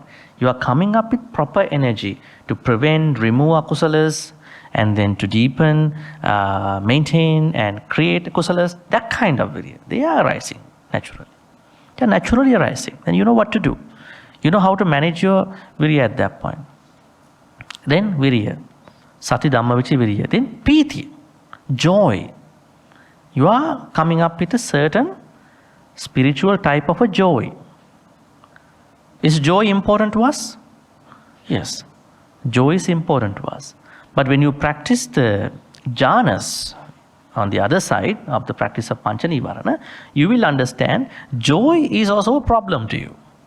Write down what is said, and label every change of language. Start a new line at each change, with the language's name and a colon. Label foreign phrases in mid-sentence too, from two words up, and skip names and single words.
English: You are coming up with proper energy to prevent, remove akusalas, and then to deepen, maintain, and create kusalas. That kind of virya. They are arising naturally. They are naturally arising. And you know what to do. You know how to manage your virya at that point. Then virya.
Pali: Sati Dhamma Vichaya virya.
English: Then piti. Joy. You are coming up with a certain spiritual type of a joy. Is joy important to us? Yes. Joy is important to us. But when you practice the jhanas on the other side of the practice of
Pali: Pancha Nivarana,
English: you will understand joy is also a problem to you.